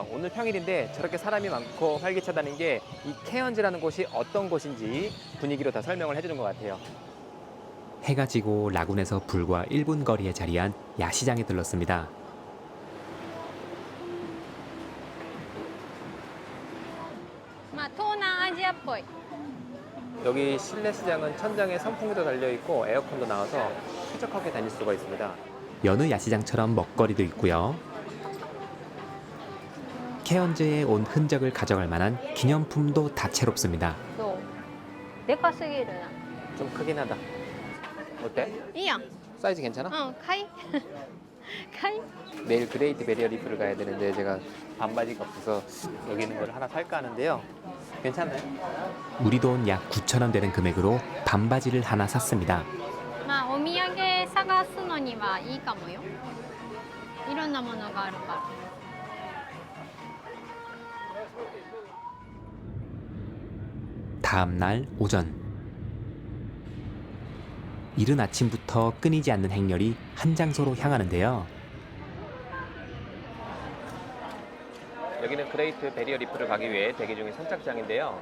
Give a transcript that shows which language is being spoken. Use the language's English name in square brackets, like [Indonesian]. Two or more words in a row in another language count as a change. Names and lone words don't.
[Korean] 오늘 평일인데 저렇게 사람이 많고 활기차다는 게 이 케언즈라는 곳이 어떤 곳인지 분위기로 다 설명을 해주는 것 같아요. 해가 지고 라군에서 불과 1분 거리에 자리한 야시장에 들렀습니다. [Japanese] 마東南アジアっぽい。 [Korean] 여기 실내 시장은 천장에 선풍기도 달려 있고 에어컨도 나와서 쾌적하게 다닐 수가 있습니다. 여느 야시장처럼 먹거리도 있고요. 케언즈에 온 흔적을 가져갈 만한 기념품도 다채롭습니다. [Japanese] そうでかすぎるな [Korean] 좀 크긴 하다. 어때? [Japanese] いいやん [Korean] 사이즈 괜찮아? [Japanese] 買い買い [Korean] 내일 그레이트 베리어 리프를 가야 되는데 제가 반바지가 없어서 여기 있는 걸 하나 살까 하는데요. 괜찮나요? 우리 돈 약 9,000원 되는 금액으로 반바지를 하나 샀습니다. [Japanese] まあお土産探すのにはいいかもよいろんなものがあるから [Korean] 다음 날 오전. 이른 아침부터 끊이지 않는 행렬이 한 장소로 향하는데요. 여기는 그레이트 베리어 리프를 가기 위해 대기 중인 선착장인데요.